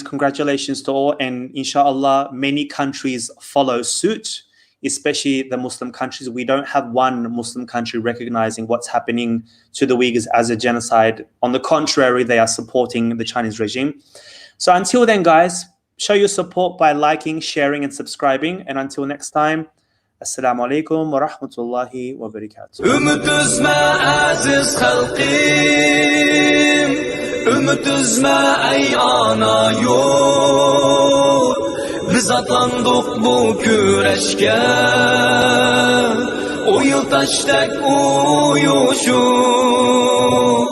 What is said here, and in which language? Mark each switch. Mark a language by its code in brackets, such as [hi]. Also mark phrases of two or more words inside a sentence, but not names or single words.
[en] Congratulations to all. And inshallah, many countries follow suit, especially the Muslim countries. We don't have one Muslim country recognizing what's happening to the Uyghurs as a genocide. On the contrary, they are supporting the Chinese regime. So until then, guys, show your support by liking, sharing, and subscribing. And until next time, [ar] السلام عليكم ورحمة الله وبركاته. [ug] Ümit üzme aziz halqim, ümit üzme ey ana yurt. Biz atlandık bu güreşke, o yıl taştak uyuşup.